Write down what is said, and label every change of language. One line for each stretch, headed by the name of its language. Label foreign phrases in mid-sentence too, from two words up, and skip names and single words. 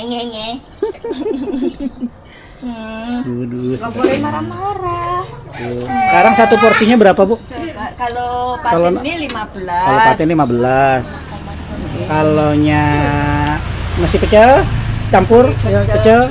Indonesian: nge. Nggak boleh marah-marah. Sekarang satu porsinya berapa, Bu? Kalau patin ini 15. Kalau patin 15. Kalaunya nasi pecel campur ya, pecel.